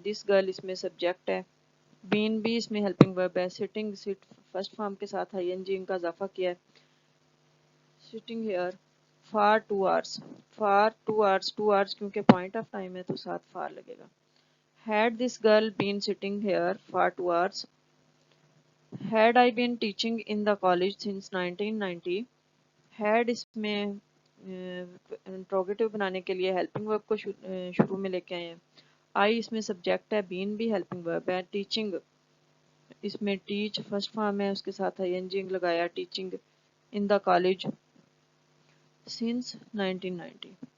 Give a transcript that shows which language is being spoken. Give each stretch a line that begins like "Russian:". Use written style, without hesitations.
Urdu: This girl اس میں subject ہے. بین بھی اس میں ہیلپنگ ورب ہے. سٹنگ سٹ فرسٹ فارم کے ساتھ آئی این جی کا اضافہ کیا ہے.
English: Sitting here for 2 hours.
Urdu: For 2 hours 2 hours کیونکہ پوائنٹ آف ٹائم ہے تو ساتھ فار لگے گا.
English: Had this girl been sitting here for 2 hours. Had I been teaching in the college since 1990.
Urdu: Had اس میں انٹروگیٹو بنانے کے لیے ہیلپنگ ورب کو شروع میں لے کے آئے ہیں. آئی اس میں سبجیکٹ ہے. بین بھی ہیلپنگ ورب ہے. ٹیچنگ اس میں ٹیچ فرسٹ فارم ہے اس کے ساتھ آئی این جی لگایا.
English: Teaching in the college since 1990.